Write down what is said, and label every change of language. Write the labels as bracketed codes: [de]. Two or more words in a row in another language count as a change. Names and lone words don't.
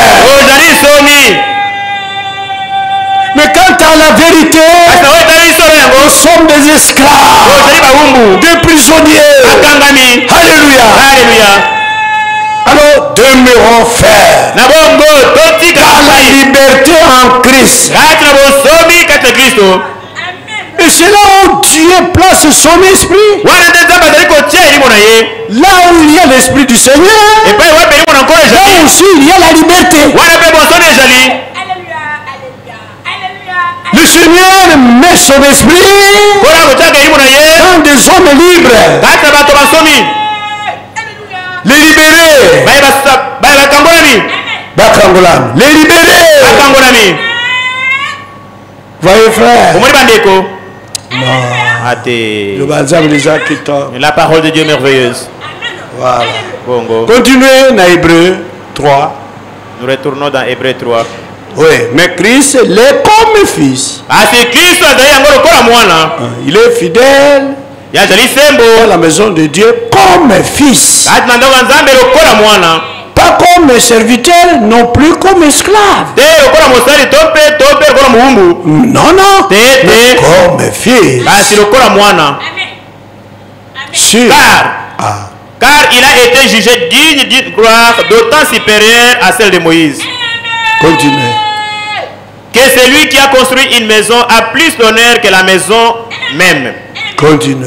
[fr] Mais quant à la vérité, nous sommes des esclaves, des prisonniers. nami. Alléluia. Alléluia. Alors, demeurons fermes [ln] Na bongo totika [fr] dans la liberté en Christ. [ln] kati na bosomi kati na Kristo. [fr] Et c'est là où Dieu place son esprit. [ln] Wana nde Nzambe azali kotia elimo na ye. [fr] Là où il y a l'esprit du Seigneur, [ln] Epai wapi elimo na nkolo [fr] là [ln] ezali. [fr] aussi il y a la liberté. [ln] Wana mpe bosoni ezali. [fr] Alléluia, alléluia, alléluia. Le Seigneur met son esprit [ln] Nkolo akotiaka elimo na ye [fr] dans des hommes libres. [ln] kati na bato basomi. [fr] Alléluia. Les libérés. [ln] Baye bakangolami. Bakangolami. [fr] Les libérés. [ln] Bakangolami. [fr] Voyez frère. [ln] Omoni bandeko. [fr] Non. [ln] Ate. [fr] Le balsame des gens qui tombent. La parole de Dieu merveilleuse. Voilà. [ln] Bongo. [fr] Continuez dans Hébreu 3. Nous retournons dans Hébreux 3. Oui, mais Christ l'est comme fils. [ln] Asi Kristo azali yango lokola mwana. [fr] Il est fidèle [ln] Ye azali sembo. [fr] dans la maison de Dieu comme fils. [ln] Kati na ndako ya Nzambe lokola mwana. [fr] Pas comme serviteur, non plus comme esclave. [ln] Te lokola mosali to mpe lokola muhumbu. [fr] Non, non. [ln] Te [fr] Mais [ln] te. [fr] comme fils. [ln] Kasi lokola mwana. [fr] Amen. Sûr. Car il a été jugé digne d'une gloire d'autant supérieure à celle de Moïse. Continuez. Que celui qui a construit une maison a plus d'honneur que la maison même. Continuez.